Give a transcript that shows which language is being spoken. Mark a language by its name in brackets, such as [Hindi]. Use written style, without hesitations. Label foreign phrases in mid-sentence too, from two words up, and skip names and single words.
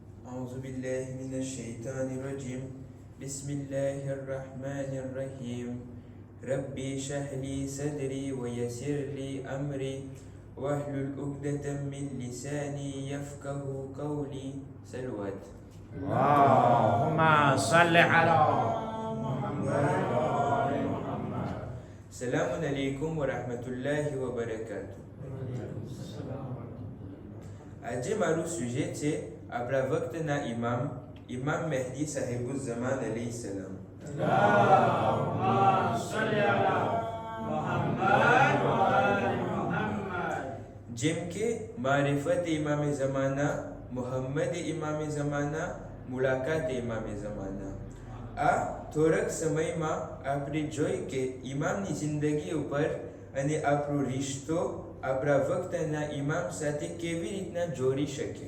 [Arabic] أعوذ بالله من الشيطان الرجيم بسم الله الرحمن الرحيم ربي اشرح لي صدري ويسر لي أمري واحلل عقدة من لساني يفقه قولي صلوات اللهم صل على محمد وآل محمد. السلام عليكم ورحمة الله وبركاته. [Gujarati] આજે મારું સુજે છે આપણા વખતના ઇમામ મહેદી સાહેબુઝ્ઝમાન [Arabic] عليه السلام. اللهم صل على محمد وآل محمد. [Gujarati] જેમ કે મારિફત ઇમામે ઝમાના, મુહમ્મદ ઇમામે ઝમાના, મુલાકાત ઇમામે ઝમાના. આ થોડાક સમયમાં આપણે જોઈ કે ઇમામની જિંદગી ઉપર અને આપણો રિશ્તો આપણા વખતના ઇમામ સાથે કેવી રીતના જોડી શકે.